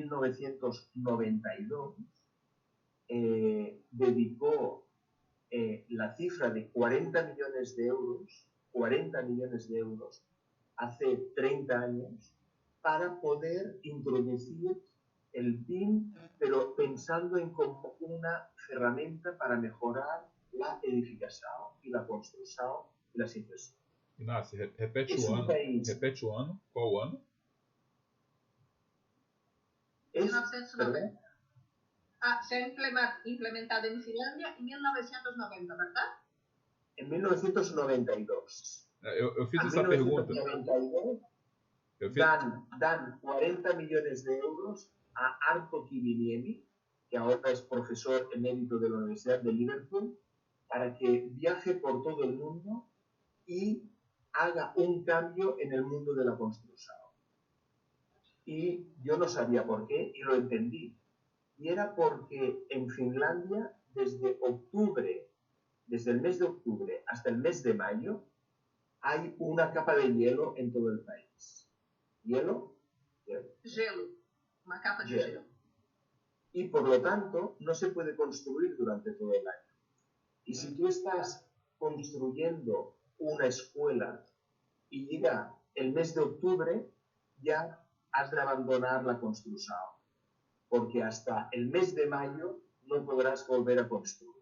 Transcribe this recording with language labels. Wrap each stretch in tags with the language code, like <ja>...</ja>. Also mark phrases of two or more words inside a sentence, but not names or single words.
<es>1992 dedicó la cifra de 40 millones de euros, hace 30 años, para poder introducir el BIM, pero pensando en como una herramienta para mejorar la edificación y la construcción y las inversiones.</es> <pt>Inácio, repete</pt> <es>Es</es> <pt>o</pt> <es>un</es> <pt>ano.</pt> <es>país.</es> <pt>Repete o ano. Qual o ano?</pt> <es>Es, 1990. ¿perdón? Se ha implementado en Finlandia en 1990, ¿verdad? En 1992.</es> <pt>Eu fiz</pt> <es>En</es> <pt>essa pergunta.</pt> <es>1992</es> <pt>Eu fiz,</pt> <es>dan 40 millones de euros a Arto Kiviniemi, que ahora es profesor emérito de la Universidad de Liverpool, para que viaje por todo el mundo y haga un cambio en el mundo de la construcción. Y yo no sabía por qué y lo entendí. Y era porque en Finlandia, desde el mes de octubre hasta el mes de mayo, hay una capa de hielo en todo el país. ¿Hielo?</es> <pt>Gelo. Uma capa de Gelo. gelo.</pt> <es>Y por lo tanto, no se puede construir durante todo el año. Y si tú estás construyendo una escuela y llega el mes de octubre, ya has de abandonar la construcción, porque hasta el mes de mayo no podrás volver a construir.</es>